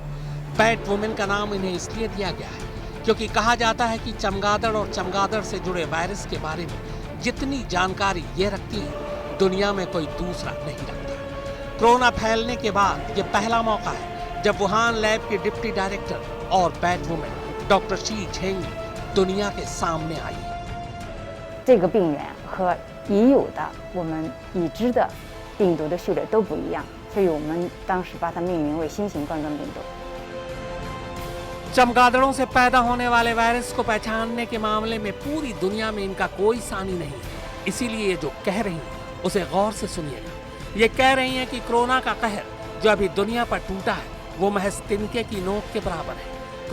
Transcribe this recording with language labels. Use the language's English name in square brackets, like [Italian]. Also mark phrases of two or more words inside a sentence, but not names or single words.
[Hindi] बैट वुमेन का नाम इन्हें इसलिए दिया गया है क्योंकि कहा जाता है कि चमगादड़ और चमगादड़ से जुड़े वायरस के बारे में जितनी जानकारी ये रखती है, दुनिया में कोई दूसरा नहीं रखता। कोरोना फैलने के बाद ये पहला मौका है जब वुहान लैब के [English] deputy director [Hindi] और बैट वुमेन डॉक्टर शी झेंगली दुनिया के सामने आई है। [Chinese] 这个病原和已有的我们已知的病毒的序列都不一样，所以我们当时把它命名为新型冠状病毒。 [Hindi] चमगादड़ों से पैदा होने वाले वायरस को पहचानने के मामले में पूरी दुनिया में इनका कोई सानी नहीं है। इसीलिए ये जो कह रही हैं उसे गौर से सुनिएगा। ये कह रही हैं कि कोरोना का कहर जो अभी दुनिया पर टूटा है वो महज तिनके की नोक के बराबर है।